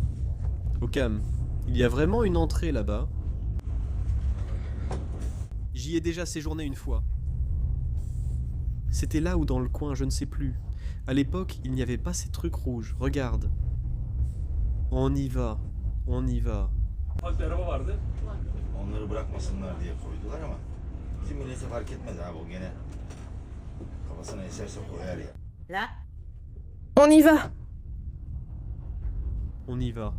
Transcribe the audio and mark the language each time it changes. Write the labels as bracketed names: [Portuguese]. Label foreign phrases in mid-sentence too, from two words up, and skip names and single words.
[French] Occam, il y a vraiment une entrée là-bas. J'y ai déjà séjourné une fois. C'était là ou dans le coin, je ne sais plus. À l'époque, il n'y avait pas ces trucs rouges. Regarde. On y va. On y va. [Turkish] Onları bırakmasınlar diye koydular ama bizim millete fark etmez abi o gene kafasına eserse koyar ya. [French] Là. On y va. On y va.